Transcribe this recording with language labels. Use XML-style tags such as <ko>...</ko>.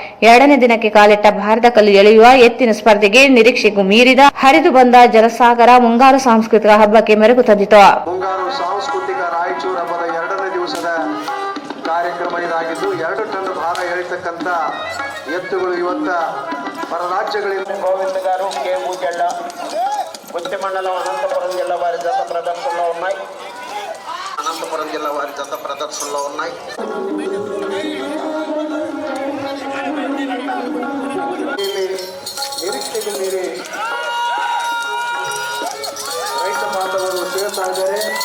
<kn>ಎರಡನೇ ದಿನಕ್ಕೆ ಕಾಲಿಟ್ಟ ಭಾರತ ಕಲ್ಲು ಎಳೆಯುವ ಎತ್ತಿನ ಸ್ಪರ್ಧೆಗೆ ನಿರೀಕ್ಷೆಗೂ ಮೀರಿದ ಹರಿದು ಬಂದ ಜನಸಾಗರ ಮುಂಗಾರು ಸಾಂಸ್ಕೃತಿಕ ಹಬ್ಬಕ್ಕೆ ಮೆರುಗು ತಂದಿತು. ಮುಂಗಾರು ಸಾಂಸ್ಕೃತಿಕ ರಾಯಚೂರು ಹಬ್ಬದ ಎರಡನೇ ದಿವಸದ ಕಾರ್ಯಕ್ರಮ ಇದಾಗಿದ್ದು 2 ಟನ್ ಭಾರ ಎಳಿತಕ್ಕಂಥ ಎತ್ತುಗಳು ಇವತ್ತ ಹೊರ ರಾಜ್ಯಗಳಿಂದ</kn> <te>గోవిందగారు కే ఊజెళ్ళ వచ్చే మండలం అనంతపురం జిల్లా వారి జత ప్రదర్శనలో ఉన్నాయి. అనంతపురం జిల్లా వారి జత ప్రదర్శనలో ఉన్నాయి.</te> <kn>ನಿರೀಕ್ಷೆಗೆ ಮೀರಿ ರೈತ ಬಾಂಧವರು ಸೇರ್ತಾ ಇದ್ದಾರೆ.</kn>